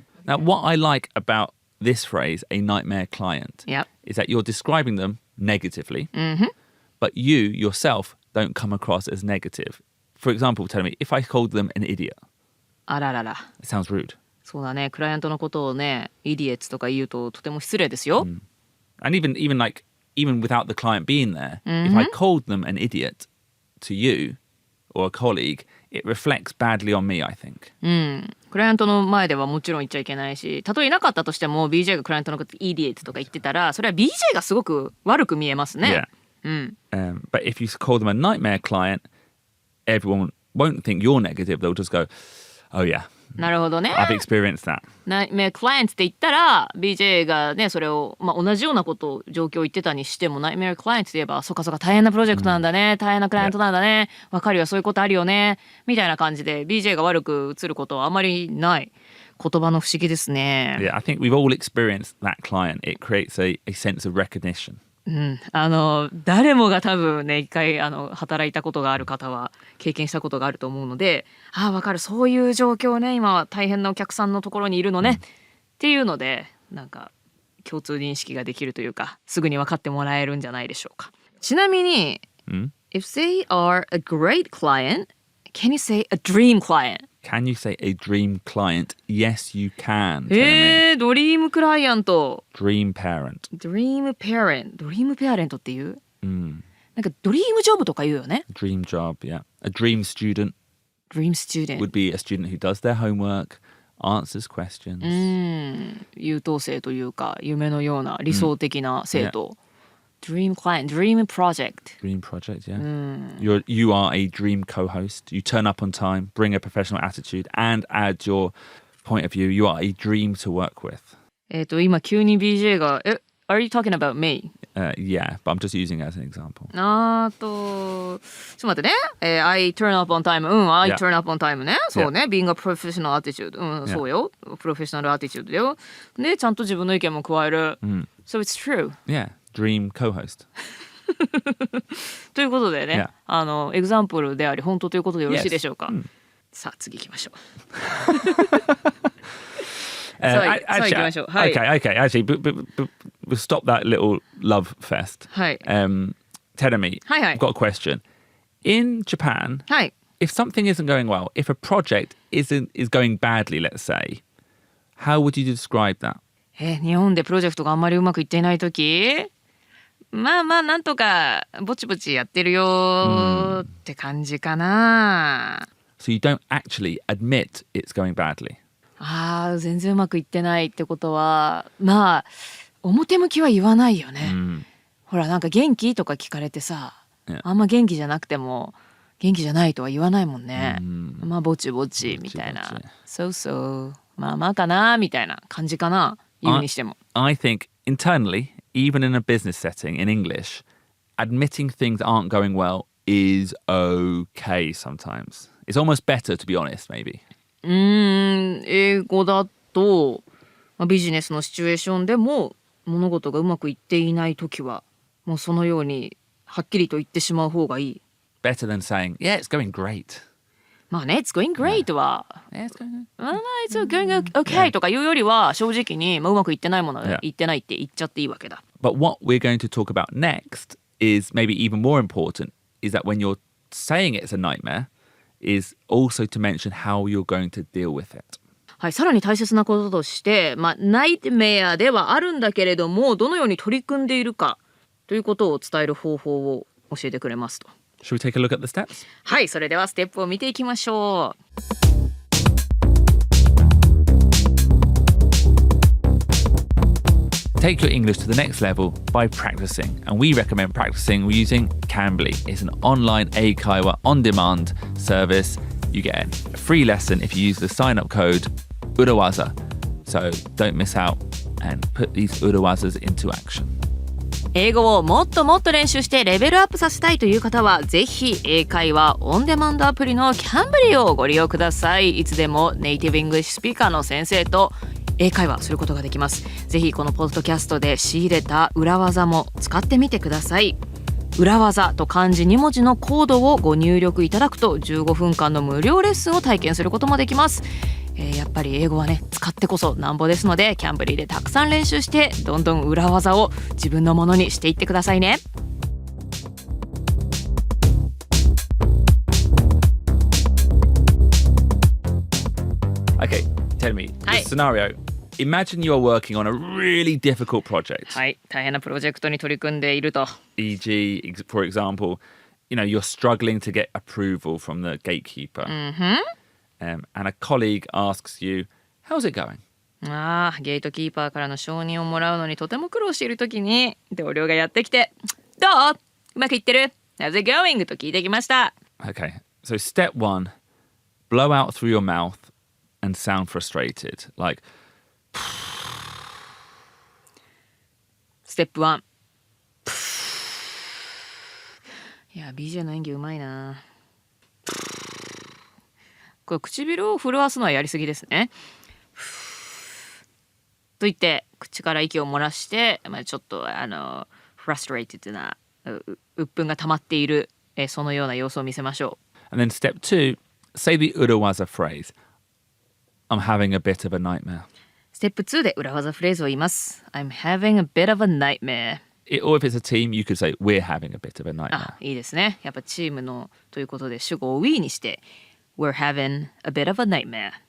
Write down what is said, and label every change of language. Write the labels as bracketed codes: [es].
[en] Now, what I like about this phrase, a nightmare client, is that you're describing them negatively, but you yourself don't come across as negative. For example, tell me, if I called them an idiot, [ja] あららら。 [en] it sounds rude. [ja] そうだね、クライアントのことをね、idiots とか言うととても失礼ですよ。 [en] And even without the client being there, if I called them an idiot to you or a colleague, it reflects badly on me, I think. [ja] クライアントの前ではもちろん言っちゃいけないし、たとえいなかったとしても BJ がクライアントのこと idiot とか言ってたら、それは BJ がすごく悪く見えますね。 [en] But if you call them a nightmare client, everyone won't think you're negative. They'll just go, oh yeah. [ja] なるほどね。 [en] I've experienced that. [ja] Nightmare clients って言ったら BJ がねそれを、同じようなことを状況を言ってたにしても Nightmare clients って言えばそっかそっか大変なプロジェクトなんだね、大変なクライアントなんだね、わかるよそういうことあるよねみたいな感じで BJ が悪く映ることはあまりない言葉の不思議ですね。 [en] Yeah, I think we've all experienced that client. It creates a sense of recognition. [ja] 誰もが多分ね一回働いたことがある方は経験したことがあると思うので、わかるそういう状況ね、今は大変なお客さんのところにいるのね、っていうのでなんか共通認識ができるというかすぐに分かってもらえるんじゃないでしょうか。ちなみに、 [en] If they are a great client, can you say a dream client?Can you say a dream client? Yes, you can. [ja] ドリームクライアント。 [en] Dream parent. [ja] ドリームペアレントっていう、なんかドリームジョブとか言うよね。 [en] Dream job, yeah. A dream student. Dream student would be a student who does their homework, answers questions. [ja] 優等生というか夢のような理想的な生徒。 [en] Dream client, dream project. Dream project, yeah. You are a dream co-host. You turn up on time, bring a professional attitude, and add your point of view. You are a dream to work with. [ja] 今急に BJ が [en] Are you talking about me? Yeah, but I'm just using it as an example. [ja] ちょっと待ってね。 [en] I turn up on time. I turn up on time [ja] ね。そうね。 [en] Being a professional attitude. [ja] そうよ。プロフェッショナルアティチュードだよ。で、ちゃんと自分の意見も加える。 [en] So it's true. Yeah, dream co-host. [ja] ということでね、エグザンプルであり本当ということでよろしいでしょうか。さあ次行きましょう。 [en] Okay. Actually, but we'll stop that little love fest. [ja] はい。 [en] Tell me, I've got a question. In Japan, if something isn't going well, if a project is going badly, let's say, how would you describe that? [ja] 日本でプロジェクトがあんまりうまくいっていないとき、まあなんとかぼちぼちやってるよって感じかな。 [en] So you don't actually admit it's going badly. [ja] 全然うまくいってないってことはまあ表向きは言わないよね。ほらなんか元気とか聞かれてさ、あんま元気じゃなくても元気じゃないとは言わないもんね。まあぼちぼちみたいな。そうまあかなみたいな感じかな。言うにしても。 [en] I think internally, even in a business setting in English, admitting things aren't going well is okay sometimes. It's almost better to be honest, maybe. [ja] 英語だと、ビジネスのシチュエーションでも物事がうまくいっていないときはもうそのようにはっきりと言ってしまう方がいい。 [en] Better than saying, yeah, it's going great. [ja] まあね、 [en] it's going great [ja] は、 [en] it's going okay [ja] とかいうよりは正直に、うまくいってないものは言ってないって言っちゃっていいわけだ。 [en] But what we're going to talk about next is maybe even more important, is that when you're saying it's a nightmare, is also to mention how you're going to deal with it. [ja] はい、さらに大切なこととして、ナイトメアではあるんだけれども、どのように取り組んでいるかということを伝える方法を教えてくれますと。 [en] Shall we take a look at the steps? [ja] はい、それではステップを見ていきましょう。 [en] Take your English to the next level by practicing, and we recommend practicing using Cambly. It's an online eikaiwa on-demand service. You get a free lesson if you use the sign-up code urawaza. So don't miss out and put these urawazas into action. [ja] 英語をもっともっと練習してレベルアップさせたいという方はぜひ英会話オンデマンドアプリのキャンブリをご利用ください。いつでもネイティブイングリッシュスピーカーの先生と英会話することができます。ぜひこのポッドキャストで仕入れた裏技も使ってみてください。裏技と漢字2文字のコードをご入力いただくと15分間の無料レッスンを体験することもできます。やっぱり英語はね使ってこそなんぼですのでキャンブリーでたくさん練習してどんどん裏技を自分のものにしていってくださいね。 [en] Okay, tell me, this scenario. Imagine you are working on a really difficult project. [ja] はい、大変なプロジェクトに取り組んでいると。 [en] E.g., for example, you're struggling to get approval from the gatekeeper. And a colleague asks you, how's it going? [ja] ゲートキーパーからの承認をもらうのにとても苦労しているときに同僚がやってきて、どう？うまくいってる？ [en] How's it going? [ja] と聞いてきました。 [en] Okay, so step 1, blow out through your mouth and sound frustrated. Like, Step 1. [ja] いや、BJ の演技うまいな。これ唇を震わすのはやりすぎですね。と言って口から息を漏らして、ちょっとfrustrated な鬱憤が溜まっている、そのような様子を見せましょう。 [en] And then step 2, say the urawaza phrase. I'm having a bit of a nightmare. [ja] ステップ2で裏技フレーズを言います。 [en] I'm having a bit of a nightmare. Or if it's a team, you could say, we're having a bit of a nightmare. [ja] いいですね。やっぱチームのということで主語を we にして、 [en] We're having a bit of a nightmare.